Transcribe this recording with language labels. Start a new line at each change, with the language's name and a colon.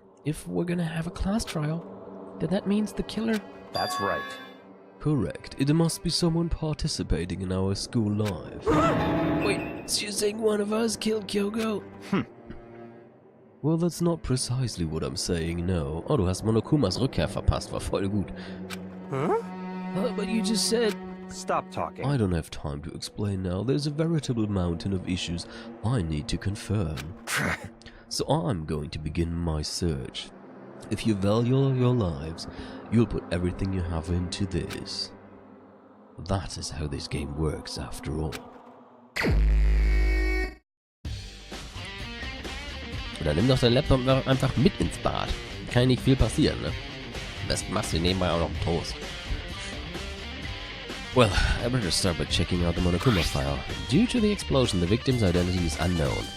English: If we're gonna have a class trial, then that means the killer... That's right. Correct. It must be someone participating in our school life. Wait, so you're saying one of us killed Kyoko? Well, that's not precisely what I'm saying, no.
German: Oh, du hast Monokumas Rückkehr verpasst, war voll gut.
English: Huh? But you just said... Stop talking. I don't have time to explain now. There's a veritable mountain of issues I need to confirm. So I'm going to begin my search. If you value your lives, you'll put everything you have into this. That is how this game works, after all.
German: Oder nimm doch deinen Laptop einfach mit ins Bad. Kann nicht viel passieren, ne? Am besten machst du nebenbei auch noch einen Toast.
English: Well, I better start by checking out the Monokuma file. Due to the explosion, the victim's identity is unknown.